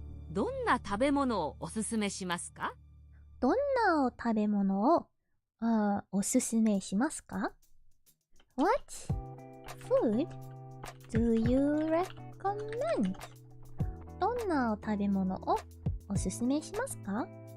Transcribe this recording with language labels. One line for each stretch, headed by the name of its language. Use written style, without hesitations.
Japanese: どんな食べ物をおすすめしますか？どんな食べ物をおすすめしますか？
English: What food do you recommend?
Japanese: どんな食べ物をおすすめしますか？